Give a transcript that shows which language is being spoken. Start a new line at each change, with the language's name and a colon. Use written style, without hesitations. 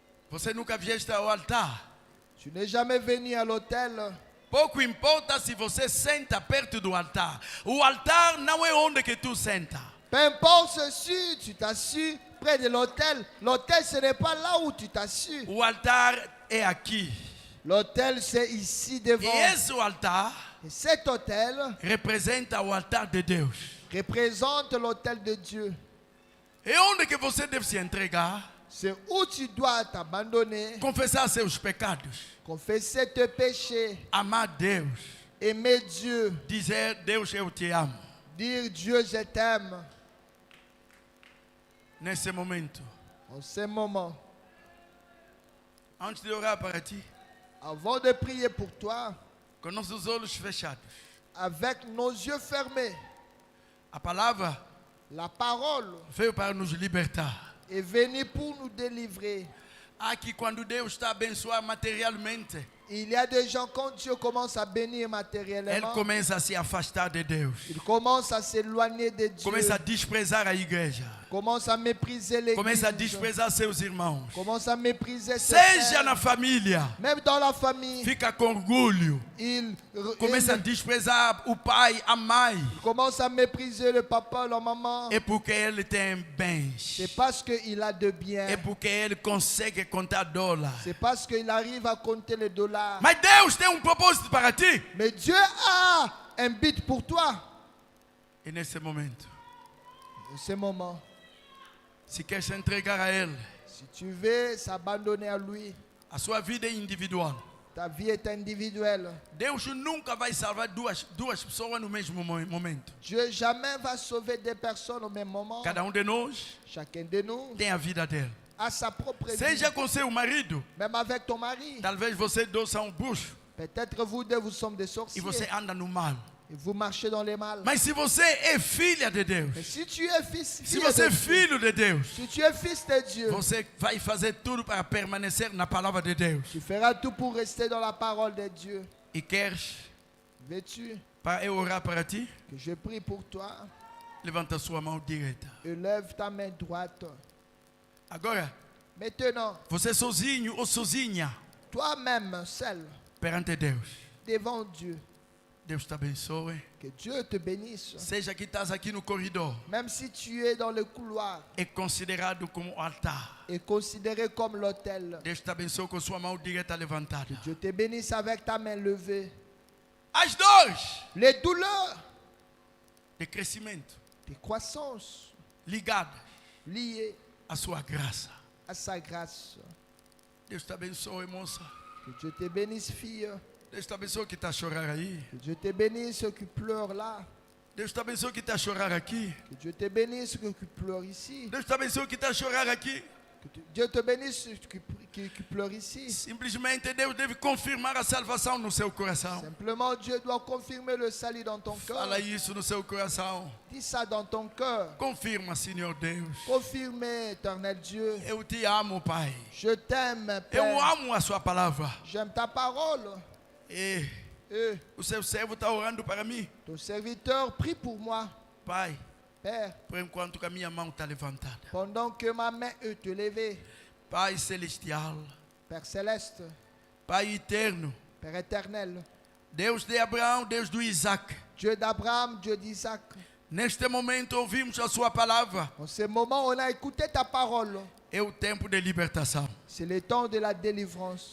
Portuguese: Você nunca vieste ao altar.
French: Tu n'es jamais venu à l'autel.
Portuguese: Pouco importa se você senta perto do altar. O altar não é onde que tu senta.
French: Peu importe si tu t'assis près de l'autel. L'autel, ce n'est pas là où tu t'assis.
Portuguese: O altar é aqui.
French: L'autel, c'est ici
Portuguese: E
French: devant.
Portuguese: esse altar
French: Et cet autel
Portuguese: representa o altar de Deus.
French: représente l'autel de Dieu.
Portuguese: É onde que você deve se entregar,
French: C'est où tu dois t'abandonner,
Portuguese: confessar seus pecados,
French: confesser tes péchés,
Portuguese: amar Deus,
French: aimer Dieu,
Portuguese: dizer Deus eu te amo.
French: dire Dieu, je t'aime.
Portuguese: Nesse momento,
French: En ce moment,
Portuguese: antes de orar para ti,
French: avant de prier pour toi,
Portuguese: com nossos olhos fechados,
French: avec nos yeux fermés,
Portuguese: a palavra
French: la parole
Portuguese: veio para nos libertar.
French: est venue pour nous délivrer.
Portuguese: Aqui, quando Deus está a abençoar materialmente,
French: Il y a des gens, quand Dieu commence à bénir
Portuguese: ele
French: matériellement,
Portuguese: começa a se afastar de Deus,
French: il commence à s'éloigner de Dieu,
Portuguese: começa a desprezar a igreja,
French: commence à mépriser l'église,
Portuguese: começa a desprezar seus irmãos.
French: commence à mépriser ses
Portuguese: Seja
French: frères.
Portuguese: na família,
French: Même dans la famille,
Portuguese: fica com orgulho,
French: il
Portuguese: começa a desprezar o pai, a mãe,
French: commence à mépriser le papa, la maman.
Portuguese: é porque ele tem bens,
French: C'est parce qu'il a de
Portuguese: é
French: biens.
Portuguese: porque ele consegue contar dólar.
French: C'est parce qu'il arrive à compter les dollars.
Portuguese: Mas Deus tem propósito para ti.
French: Mais Dieu a un but pour toi.
Portuguese: E nesse momento,
French: En ce moment,
Portuguese: se quer se entregar a Ele,
French: si tu veux s'abandonner à lui,
Portuguese: a sua vida é individual.
French: ta vie est individuelle.
Portuguese: Deus nunca vai salvar duas pessoas no mesmo momento.
French: Dieu jamais va sauver deux personnes au même moment.
Portuguese: Cada de nós
French: Chacun de nous
Portuguese: tem a vida dele.
French: a sa propre vie.
Portuguese: Seja com seu marido,
French: Même avec ton mari.
Portuguese: talvez vocês dois são buchos
French: Peut-être vous deux, vous sommes des
Portuguese: e
French: sorciers.
Portuguese: você anda no mal.
French: Et vous marchez dans les mal.
Portuguese: Mas se você é filha de Deus,
French: Mais si tu es fils,
Portuguese: se
French: fille
Portuguese: você
French: de
Portuguese: filho de Deus,
French: si tu es fils de Dieu,
Portuguese: você vai fazer tudo para permanecer na palavra de Deus.
French: tu feras tout pour rester dans la parole de Dieu.
Portuguese: E queres
French: Veux-tu
Portuguese: para eu orar para ti?
French: que je prie pour toi?
Portuguese: Levanta sua mão direita.
French: Élève ta main droite.
Portuguese: Agora,
French: Maintenant,
Portuguese: você sozinho ou sozinha
French: toi-même, seul,
Portuguese: perante Deus.
French: devant Dieu,
Portuguese: Deus te abençoe.
French: que Dieu te bénisse.
Portuguese: Seja que estás aqui no corredor,
French: Même si tu es dans le couloir
Portuguese: é considerado como altar.
French: et considéré comme l'autel,
Portuguese: Deus te abençoe com sua mão direita levantada.
French: Dieu te bénisse avec ta main levée.
Portuguese: As dores
French: Les douleurs
Portuguese: de crescimento
French: de croissance
Portuguese: ligadas
French: liées
Portuguese: à sua graça.
French: à sa grâce.
Portuguese: Deus te abençoe, moça.
French: Que Dieu te bénisse, fille.
Portuguese: Deus te abençoe que está a chorar aí.
French: Que Dieu te bénisse, ceux qui pleurent là.
Portuguese: Deus te abençoe que está a chorar aqui.
French: Que Dieu te bénisse, ceux qui pleurent ici.
Portuguese: Deus te abençoe que está a chorar aqui.
French: Dieu te bénisse, ceux qui pleurent ici.
Portuguese: Simplesmente Deus deve confirmar a salvação no seu coração.
French: Simplement, Dieu doit confirmer le salut dans ton cœur.
Portuguese: Fala isso no seu coração.
French: Dis ça dans ton cœur.
Portuguese: Confirma, Senhor Deus.
French: Confirme, éternel Dieu.
Portuguese: Eu te amo, Pai.
French: Je t'aime,
Portuguese: Eu
French: Père.
Portuguese: amo a sua palavra.
French: J'aime ta parole.
Portuguese: E
French: Et
Portuguese: o seu servo está orando para mim.
French: ton serviteur prie pour moi,
Portuguese: Pai,
French: Père,
Portuguese: por enquanto que a minha mão está levantada.
French: pendant que ma main est levée.
Portuguese: Pai celestial,
French: Père céleste,
Portuguese: Pai eterno,
French: Père éternel,
Portuguese: Deus de Abraão, Deus do Isaac.
French: Dieu d'Abraham, Dieu d'Isaac.
Portuguese: Neste momento ouvimos a sua palavra.
French: En ce moment, on a écouté ta parole.
Portuguese: É o tempo de libertação.
French: C'est le temps de la délivrance.